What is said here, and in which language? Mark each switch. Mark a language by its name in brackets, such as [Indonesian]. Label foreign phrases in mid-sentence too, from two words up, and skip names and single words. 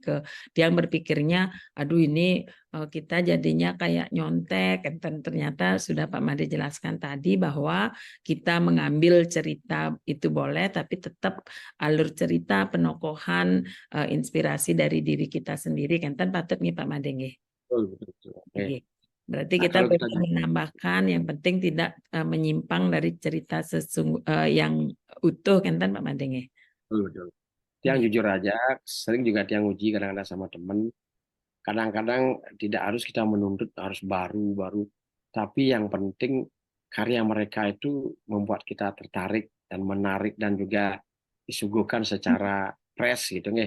[Indonesian] Tiang berpikirnya aduh ini kita jadinya kayak nyontek, dan ternyata sudah Pak Made jelaskan tadi bahwa kita mengambil cerita itu boleh, tapi tetap alur cerita, penokohan, inspirasi dari diri kita sendiri, kan patut nih Pak Made nggih. Berarti kita boleh menambahkan, yang penting tidak menyimpang dari cerita yang utuh, kan Pak Made nggih. Betul. Yang jujur aja, sering juga yang uji kadang-kadang sama temen. Kadang-kadang tidak harus kita menuntut harus baru-baru, tapi yang penting karya mereka itu membuat kita tertarik dan menarik dan juga disuguhkan secara fresh gitu nggih.